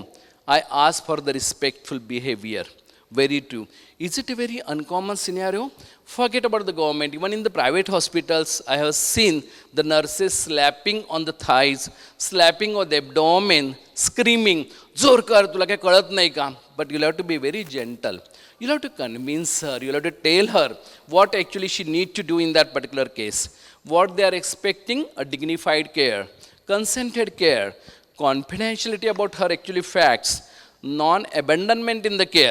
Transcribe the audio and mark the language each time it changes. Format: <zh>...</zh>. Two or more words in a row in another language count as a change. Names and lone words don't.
<en>I asked for the respectful behavior. Very true. Is it a very uncommon scenario? Forget about the government. Even in the private hospitals, I have seen the nurses slapping on the thighs, slapping on the abdomen, screaming,</en> <mr>"ज़ोर कर, तुला क्या कळत नाही का?"</mr> <en>But you'll have to be very gentle. You'll have to convince her. You'll have to tell her what actually she needs to do in that particular case. What they are expecting, a dignified care, consented care, confidentiality about her actually facts, non-abandonment in the care.</en>